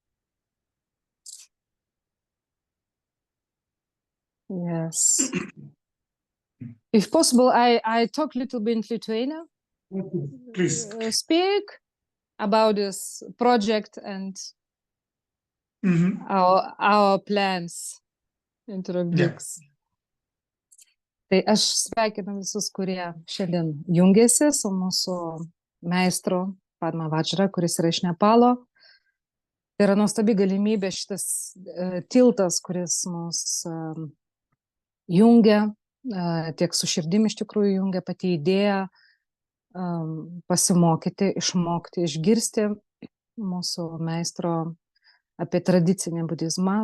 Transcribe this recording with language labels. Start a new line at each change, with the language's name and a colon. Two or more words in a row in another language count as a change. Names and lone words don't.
English: Yes. If possible, I talk a little bit in Lithuania. Please. Speak about this project and our plans. Introduce.
Lithuanian: Tai aš sveikinu visus, kurie šiandien jungiasi su mūsų meistru Padma Vajra, kuris yra iš Nepalo. Tai yra nuostabi galimybė, šitas tiltas, kuris mus jungia, tiek su širdim iš tikrųjų jungia, pati idėja pasimokyti, išmokti, išgirsti mūsų meistro apie tradicinį budizmą.